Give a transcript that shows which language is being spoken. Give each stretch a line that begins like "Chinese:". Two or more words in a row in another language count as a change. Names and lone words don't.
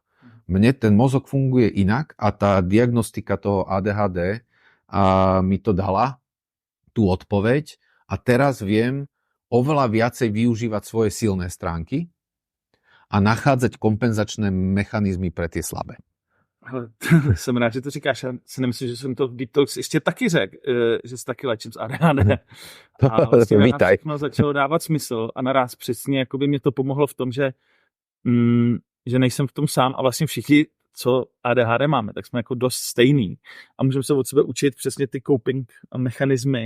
Slovak: Mne ten mozog funguje inak a tá diagnostika toho ADHD mi to dala, tú odpoveď a teraz viem oveľa viacej využívať svoje silné stránky a nachádzať kompenzačné mechanizmy pre tie slabé.
Czech: Hele, jsem rád, že to říkáš. Já si nemyslím, že jsem to v Detox ještě taky řekl, že se taky léčím s ADHD. A vlastně všechno začalo dávat smysl a naraz přesně jako by mě to pomohlo v tom, že nejsem v tom sám a vlastně všichni, co ADHD máme, tak jsme jako dost stejný a můžeme se od sebe učit přesně ty coping mechanismy.